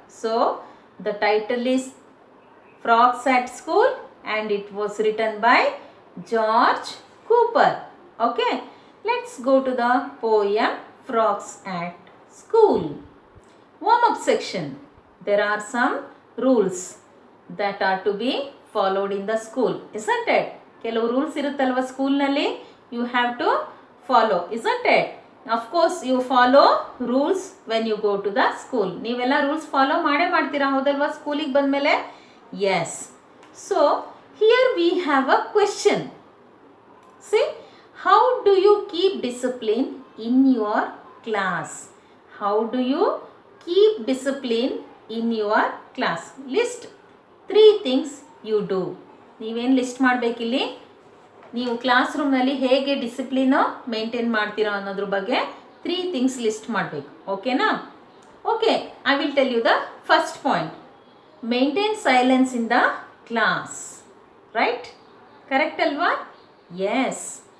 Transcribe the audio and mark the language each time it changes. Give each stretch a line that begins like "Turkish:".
English: So the title is Frogs at School and it was written by George Cooper. Okay, let's go to the poem Frogs at School. Warm-up section. There are some rules that are to be followed in the school, isn't it?
Kannada: ಕೆಲವು rules ಇರುತ್ತಲ್ವ ಸ್ಕೂಲ್ನಲ್ಲಿ,
English: You have to follow, isn't it? Of course you follow rules when you go to the school.
Kannada: ನೀವೆಲ್ಲ rules follow ಮಾಡೇ ಮಾಡ್ತೀರಾ ಹೌದಲ್ವಾ ಸ್ಕೂಲಿಗೆ ಬಂದಮೇಲೆ?
English: Yes. So here we have a question. See, how do you keep discipline in your class? How do you keep discipline in your class? List 3 things you do.
Kannada: ನೀವೇನು list ಮಾಡಬೇಕಿಲ್ಲಿ? ನೀವು class ರೂಮ್ನಲ್ಲಿ ಹೇಗೆ discipline maintain ಮಾಡ್ತೀರಾ ಅನ್ನೋದ್ರ ಬಗ್ಗೆ 3 things list ಮಾಡಬೇಕು.
English: ಓಕೆನಾ? Okay, I will tell you the first point. Maintain silence in the class. Right? Correct ಅಲ್ವಾ? Yes.